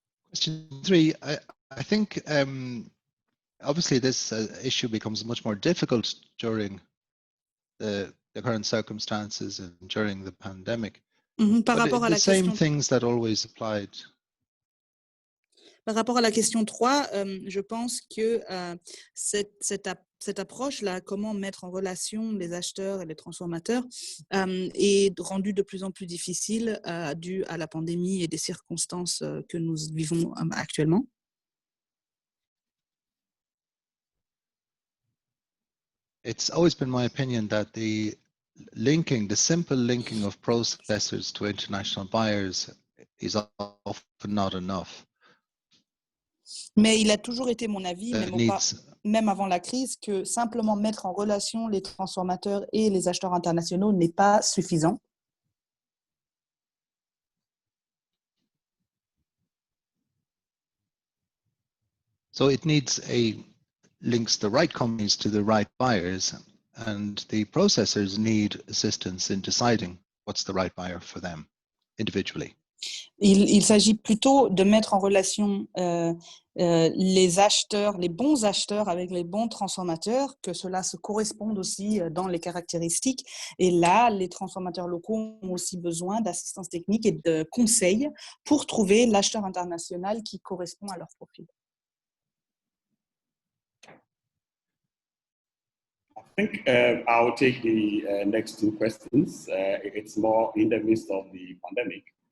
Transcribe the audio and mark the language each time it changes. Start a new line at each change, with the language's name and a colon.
English: Question 3, I think obviously this issue becomes much more difficult during the current circumstances and during the pandemic.
French: Par rapport à la
English: same question... things that always applied.
French: Par rapport à la question 3, je pense que cette approche-là, comment mettre en relation les acheteurs et les transformateurs, est rendue de plus en plus difficile dû à la pandémie et des circonstances que nous vivons actuellement.
English: It's always been my opinion that the simple linking of processors to international buyers is often not enough.
French: Mais il a toujours été mon avis, même avant la crise, que simplement mettre en relation les transformateurs et les acheteurs internationaux n'est pas suffisant.
English: So it needs links the right companies to the right buyers, and the processors need assistance in deciding what's the right buyer for them individually.
French: Il s'agit plutôt de mettre en relation les acheteurs, les bons acheteurs avec les bons transformateurs, que cela se corresponde aussi dans les caractéristiques. Et là, les transformateurs locaux ont aussi besoin d'assistance technique et de conseils pour trouver l'acheteur international qui correspond à leur profil.
English: I think I'll take the next two questions. It's more in the midst of the pandemic.